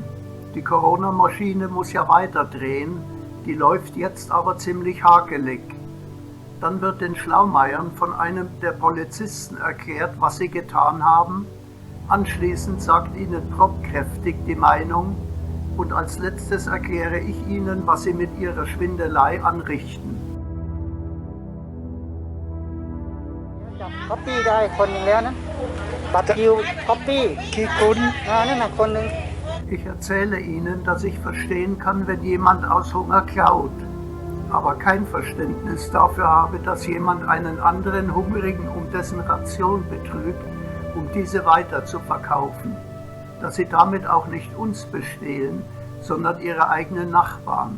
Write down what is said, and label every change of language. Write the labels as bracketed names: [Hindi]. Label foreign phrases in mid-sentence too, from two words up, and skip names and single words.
[German] Die Corona-Maschine muss ja weiter drehen, die läuft jetzt aber ziemlich hakelig. Dann wird den Schlaumeiern von einem der Polizisten erklärt, was sie getan haben. Anschließend sagt ihnen Prop kräftig die Meinung und als letztes erkläre ich ihnen, was sie mit ihrer Schwindelei anrichten. [Thai] ก๊อปปี้ได้คนหนึ่งแล้วนะบัตรคิวก๊อปปี้กี่คนนั่นน่ะคนหนึ่ง [German] Ich erzähle ihnen, dass ich verstehen kann, wenn jemand aus Hunger klaut, aber kein Verständnis dafür habe, dass jemand einen anderen Hungrigen um dessen Ration betrügt, um diese weiter zu verkaufen, dass sie damit auch nicht uns bestehlen, sondern ihre eigenen Nachbarn.